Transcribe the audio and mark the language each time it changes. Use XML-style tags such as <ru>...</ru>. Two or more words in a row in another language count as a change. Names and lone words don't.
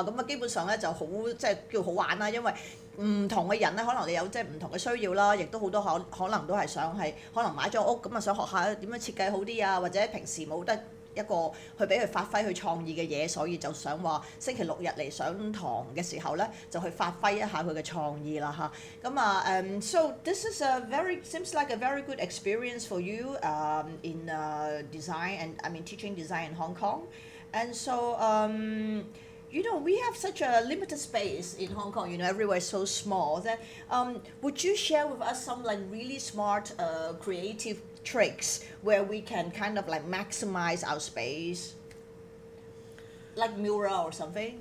<yue>咁啊，基本上咧就好即係叫好玩啦，因為唔同嘅人咧，可能你有即係唔同嘅需要啦，亦都好多可能都係想係可能買咗屋咁啊，想學下點樣設計好啲啊，或者平時冇得一個去俾佢發揮佢創意嘅嘢，所以就想話星期六日嚟上堂嘅時候咧，就去發揮一下佢嘅創意啦嚇。咁啊</yue> <en>so this is seems like a very good experience for you in design and I mean teaching design in Hong Kong, and so we have such a limited space in Hong Kong. Everywhere is so small. That would you share with us some like really smart, creative tricks where we can kind of like maximize our space, like mural or something?</en>